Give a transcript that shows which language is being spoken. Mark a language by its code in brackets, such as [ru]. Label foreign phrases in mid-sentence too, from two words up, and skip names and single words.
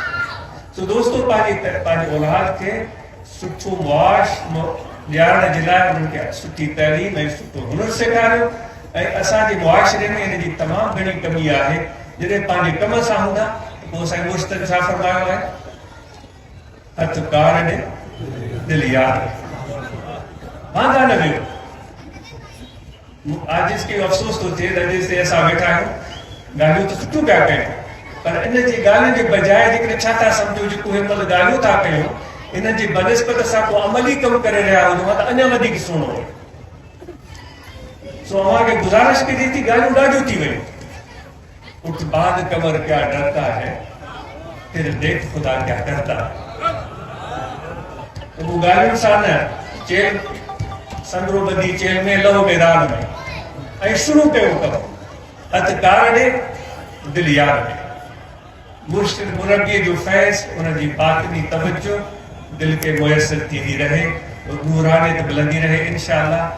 [sd] तो दोस्तों पंहिंजे औलाद खे सुठो मुआश ॾियारण जे लाइ उन्हनि खे सुठी तइलीम ऐं सुठो हुनुरु सेखारियो। ऐं असांजे मुआशिरे में हिन जी तमामु घणी कमी आहे, जॾहिं पंहिंजे कम सां हूंदा त पोइ असांजे मुर्शिद छा फरमायो आहे, हथ कार ॾे दिलि यार वांदा न वियो। आज इसके अफ़सोस तो थिए त जेसिताईं असां वेठा आहियूं ॻाल्हियूं त सुठियूं पिया कयूं, पर इन जी ॻाल्हियुनि जे बजाए जेकॾहिं छा था सम्झो जेको हिन महिल ॻाल्हियूं था कयूं, इन जी बनस्बत सां को अमली कमु करे रहिया हुजूं त अञा वधीक सुहिणो हो। सो अव्हांखे गुज़ारिश कई थी, ॻाल्हियूं ॾाढियूं थी वियूं। [ur] اٹھ باد کمر کیا ڈرتا ہے، پھر دیکھ خدا کیا کرتا ہے. [sd] वो ॻाल्हियुनि सां न, चेल संदरो ॿधी चेल में लहो में राल में, ऐं शुरू कयो कमु, हथ कार ॾे दिलि यार ॾे। मुर्शिद मुरब्बीअ जो फैज़, उनजी बातिनी तवज्जो दिल के मुयसर थींदी रहे, नूरानियत मिलंदी रहे इंशाअल्लाह।